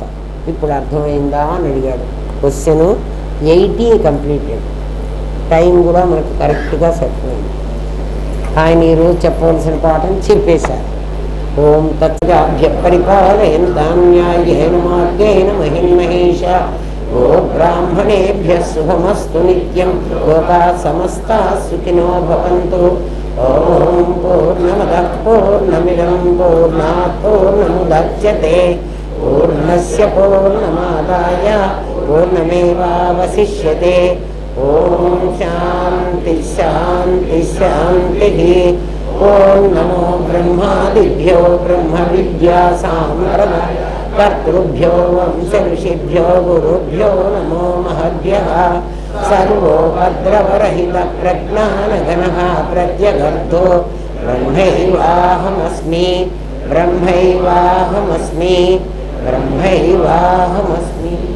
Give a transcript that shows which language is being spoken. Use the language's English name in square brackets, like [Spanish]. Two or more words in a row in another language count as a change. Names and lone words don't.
[Telugu] ఇప్పుడు అర్థమైందా అని అడిగాడు. [English] question 80 completed. [Telugu] టైం కూడా మనకు కరెక్ట్గా సరిపోయింది. ఆయన ఈరోజు చెప్పవలసిన పాఠం చెప్పేశారు. [Sanskrit] ఓం తత్రాభ్య పరిపాలయంతాన్యాయేన మార్గేణ మహిన్మహేష. గో బ్రాహ్మణేభ్య శుభమస్తు నిత్యం. లోకా సమస్తా సుఖినో భవంతు. ఓం పూర్ణమదః పూర్ణమిదం పూర్ణాత్ పూర్ణముదచ్యతే. పూర్ణస్య పూర్ణమాదాయ పూర్ణమేవావశిష్యతే. ఓం శాంతి శాంతి శాంతి. ఓం నమో బ్రహ్మాదిభ్యో బ్రహ్మ విద్యా సాంప్రదాయ కర్తృభ్యో వంశ ఋషిభ్యో గురుభ్యో నమో మహద్భ్యః సర్వో భద్రవరహిత ప్రజ్ఞానఘనః ప్రత్యగర్ధో బ్రహ్మైవాహమస్మి బ్రహ్మైవాహమస్మి బ్రహ్మైవాహమస్మి.